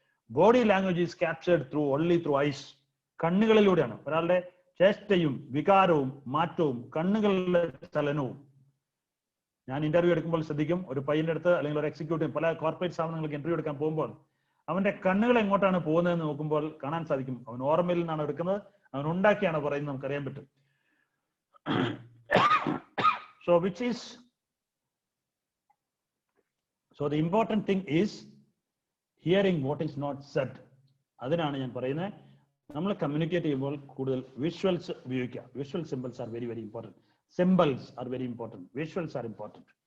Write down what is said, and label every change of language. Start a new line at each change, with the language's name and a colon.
English: Body language is captured only through eyes.
Malayalam: കണ്ണുകളിലൂടെയാണ് ഒരാളുടെ ചേഷ്ടയും വികാരവും മാറ്റവും കണ്ണുകളുടെ ചലനവും. ഞാൻ ഇന്റർവ്യൂ എടുക്കുമ്പോൾ ശ്രദ്ധിക്കും, ഒരു പയ്യന്റെ അടുത്ത് അല്ലെങ്കിൽ ഒരു എക്സിക്യൂട്ടീവ് പല കോർപ്പറേറ്റ് സ്ഥാപനങ്ങൾക്ക് ഇന്റർവ്യൂ എടുക്കാൻ പോകുമ്പോൾ അവന്റെ കണ്ണുകൾ എങ്ങോട്ടാണ് പോകുന്നതെന്ന് നോക്കുമ്പോൾ കാണാൻ സാധിക്കും. അവൻ ഓർമ്മയിൽ നിന്നാണ് എടുക്കുന്നത്, അവൻ ഉണ്ടാക്കിയാണ് പറയുന്നത്, നമുക്കറിയാൻ പറ്റും.
English: So which is, so the important thing is hearing what is not said.
Malayalam: അതിനാണ് ഞാൻ പറയുന്നത്, നമ്മൾ കമ്മ്യൂണിക്കേറ്റ് ചെയ്യുമ്പോൾ കൂടുതൽ വിഷ്വൽസ് ഉപയോഗിക്കുക.
English: Visual symbols are very very important. Symbols are very important. Visuals are important.